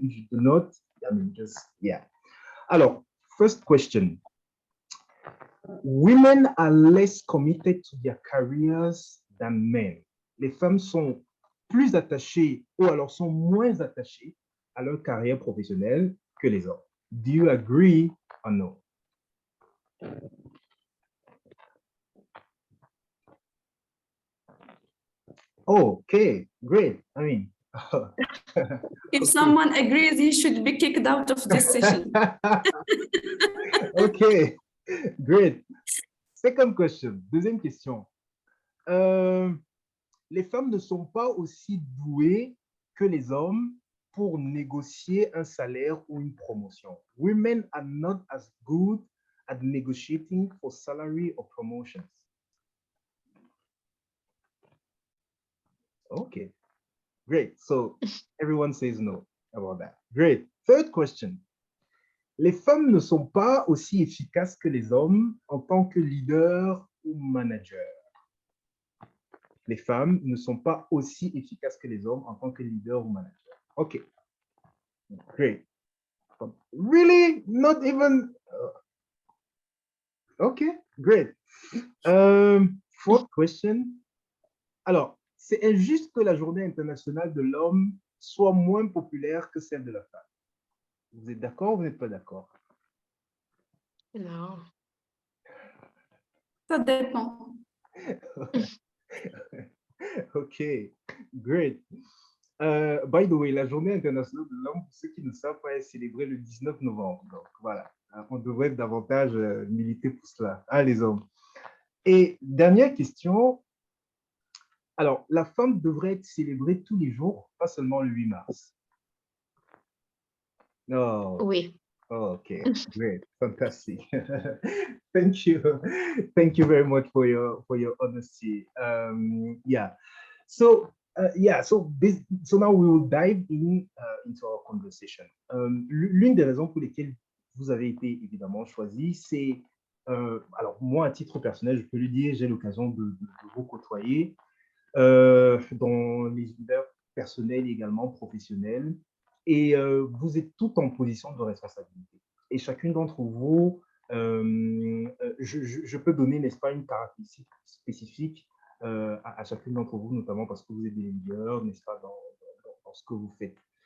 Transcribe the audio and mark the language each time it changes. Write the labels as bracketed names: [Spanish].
[English] If you do not, I mean, just, yeah. Alors, first question. Women are less committed to their careers than men. [French] Les femmes sont plus attachées ou alors sont moins attachées à leur carrière professionnelle que les hommes. [English] Do you agree or no? Okay, great. I mean, if someone agrees, he should be kicked out of this session. Okay, great. Second question, [French] deuxième question. Les femmes ne sont pas aussi douées que les hommes pour négocier un salaire ou une promotion. [English] Women are not as good at negotiating for salary or promotions. Okay, great. So everyone says no about that. Great. Third question. [French] Les femmes ne sont pas aussi efficaces que les hommes en tant que leader ou manager. Les femmes ne sont pas aussi efficaces que les hommes en tant que leader ou manager. [English] Okay. Great. Really? Not even... Okay, Great. Fourth question. [French] Alors, c'est injuste que la Journée internationale de l'homme soit moins populaire que celle de la femme. Vous êtes d'accord ou vous n'êtes pas d'accord? Non. Ça dépend. [English] OK, great. By the way, [French] la Journée internationale de l'homme, pour ceux qui ne savent pas, est célébrée le 19 novembre. Donc, voilà, on devrait davantage militer pour cela, hein, les hommes. Et dernière question. Alors, la femme devrait être célébrée tous les jours, pas seulement le 8 mars. Oh, Oui. [English] oh, okay, great, fantastic. Thank you very much for your honesty. Yeah, so so now we will dive into our conversation. [French] L'une des raisons pour lesquelles vous avez été évidemment choisi, c'est alors moi à titre personnel, je peux le dire, j'ai l'occasion de vous côtoyer dans les univers personnels et également professionnels. Et vous êtes toutes en position de responsabilité. Et chacune d'entre vous, je peux donner, n'est-ce pas, une caractéristique spécifique à chacune d'entre vous, notamment parce que vous êtes des leaders, n'est-ce pas, dans ce que vous faites.